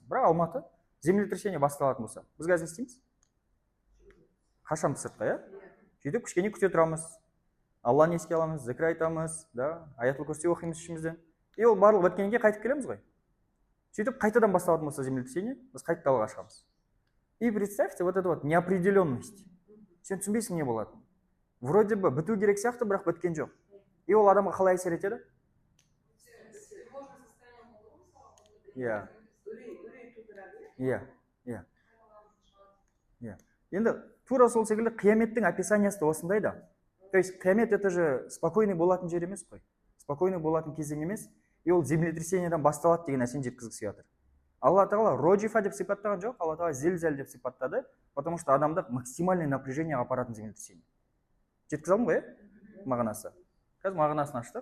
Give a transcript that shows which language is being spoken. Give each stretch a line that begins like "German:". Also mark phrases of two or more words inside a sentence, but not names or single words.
Kazakh: Бірақ Алматы землетрясение басталатын болса, біз қазір не істейміз? Қашамыз сыртқа, иә? Сөйтіп кішкене күте тұрамыз. Алланы еске аламыз, зікір айтамыз, да, аятул курси оқимыз ішімізден. И ол барлығы біткеннен кейін қайтып келеміз ғой. Сөйтіп қайтадан басталатын болса землетрясение, біз қайтып далаға шығамыз.
Russian: И представьте, вот это вот неопределенность.
Kazakh: Сен түсінбейсің не болады.
Russian: Вроде бы
Kazakh: біту керек сияқты, бірақ біткен жоқ. И ол адамға қалай әсер етеді? Иә. Енді тура сол секілді қияметтің описаниясы осындай да.
Russian: То есть
Kazakh: қиямет
Russian: это же спокойный
Kazakh: болатын жер емес қой. Спокойный болатын кезең емес. И ол землетрясениеден басталады деген нәрсені жеткізгісі жатыр. Алла тағала роджифа деп сипаттаған жоқ, Алла тағала зілзал деп сипаттады,
Russian: потому что
Kazakh: адамды
Russian: максимальный напряжение
Kazakh: апаратын землетрясение. Жеткізе алдым ғой, мағынасы. Қазір мағынасын аштық.